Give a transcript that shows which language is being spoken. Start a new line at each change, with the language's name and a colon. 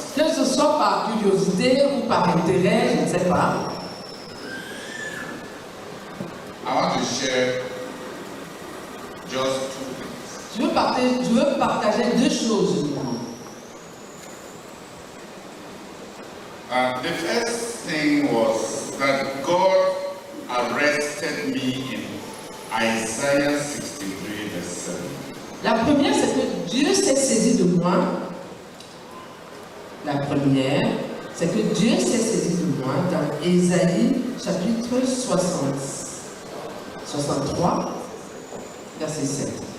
French: Que ce soit par curiosité ou par intérêt, je ne sais pas.
English: I want to share just two things.
French: Je veux partager deux choses uniquement.
English: The first thing was that God arrested me in Isaiah 63, verse 7.
French: La première, c'est que Dieu s'est saisi de moi. La première, c'est que Dieu s'est saisi de moi dans Ésaïe chapitre 63, verset 7.